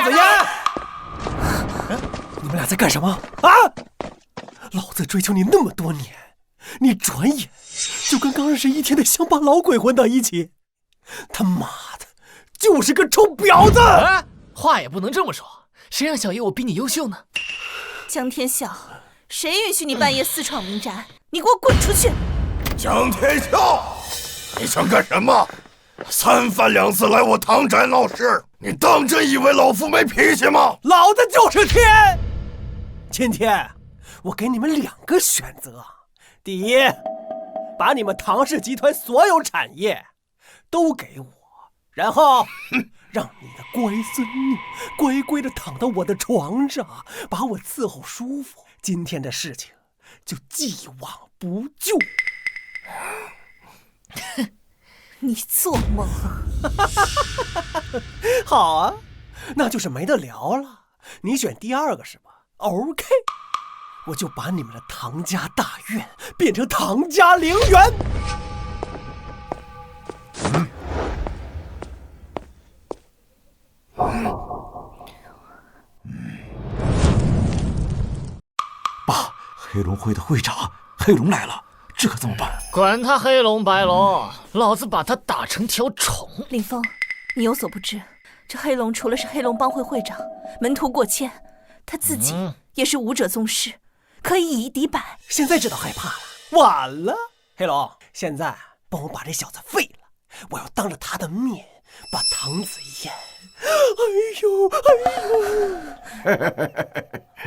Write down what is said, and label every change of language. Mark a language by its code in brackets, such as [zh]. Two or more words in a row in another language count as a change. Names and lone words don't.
[zh] 王子嫣，你們倆在幹什麼啊？老子追求你那麼多年，你轉眼就跟剛認識一天的鄉巴老鬼混到一起，他媽的，就是個臭婊子！話也不能這麼說，誰讓小爺我比你優秀呢？江天笑，誰允許你半夜私闖民宅？你給我滾出去！江天笑，你想幹什麼？三番兩次來我唐宅鬧事，你當真以為老夫沒脾氣嗎？老子就是天！今天我給你們兩個選擇：第一，把你們唐氏集團所有產業都給我，然後讓你的乖孫女乖乖地躺到我的床上，把我伺候舒服。今天的事情就既往不咎。你做夢！好啊，那就是沒得聊了。你選第二個是吧 ？OK， 我就把你們的唐家大院變成唐家陵園。爸，黑龍會的會長黑龍來了，這可怎麼辦？管他黑龍白龍，老子把他打成條蟲。林峰，你有所不知，這黑龍除了是黑龍幫會會長，門徒過千，他自己也是武者宗師，可以以一敵百。現在知道害怕了，晚了。黑龍，現在幫我把這小子廢了，我要當着他的面把唐子嫣……哎呦！